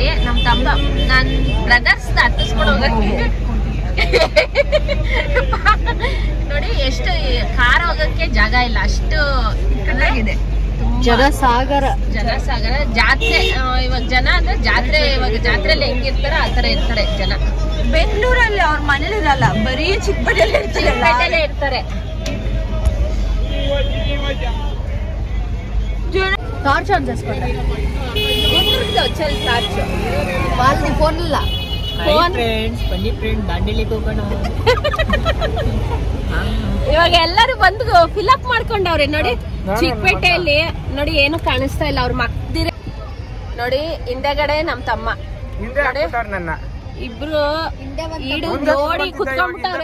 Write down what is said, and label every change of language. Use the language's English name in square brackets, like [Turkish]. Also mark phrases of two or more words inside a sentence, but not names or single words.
[Kannada] ನಮ್ ತಮ್ಮ ನನ್ ಬ್ರದರ್ಸ್ ಹತ್ತಿಸ್ಕೊಂಡು ಹೋಗಕ್ಕೆ ನೋಡಿ ಎಷ್ಟು ಕಾರ್ ಹೋಗಕ್ಕೆ ಜಾಗ ಇಲ್ಲ. ಅಷ್ಟು ಇದೆ. ಜನಸಾಗರ ಜಾತ್ರೆ. ಇವಾಗ ಜನ ಅಂದ್ರೆ ಜಾತ್ರೆ. ಇವಾಗ ಜಾತ್ರೆಯಲ್ಲಿ ಹೆಂಗಿರ್ತಾರ ಆತರ ಇರ್ತಾರೆ ಜನ. ಬೆಂಗಳೂರಲ್ಲಿ ಅವ್ರ ಮನೇಲಿ ಇರಲ್ಲ, ಬರೀ ಚಿಕ್ಕಪೇಟೆಲ್ಲೇ ಇರ್ತಾರೆ. [Telugu] టార్చ్ ఆన్ చేసుకోండి. ఎందుకు వచ్చేది టార్చ్? వాళ్ళది ఫోన్ ಇಲ್ಲ. [Kannada] ಫೋನ್ ಫ್ರೆಂಡ್ಸ್ ಬನ್ನಿ ಫ್ರೆಂಡ್ ದಾಂಡೇಲಿಗೆ ಹೋಗೋಣ. ಇವಾಗ ಎಲ್ಲರೂ ಬಂದು ಫಿಲ್ ಅಪ್ ಮಾಡ್ಕೊಂಡವ್ರೆ ನೋಡಿ. ಚಿಕ್ಕಪೇಟೆಯಲ್ಲಿ ನೋಡಿ ಏನು ಕಾಣಿಸ್ತಾ ಇಲ್ಲ. ಅವ್ರ ಮಕ್ದಿರ ನೋಡಿ. ಹಿಂದೆಗಡೆ ನಮ್ ತಮ್ಮ ಇಬ್ರು ಈಡು ನೋಡಿ ಕುತ್ಕೊಂಡ್ಬಿಟ್ಟವ್ರೆ.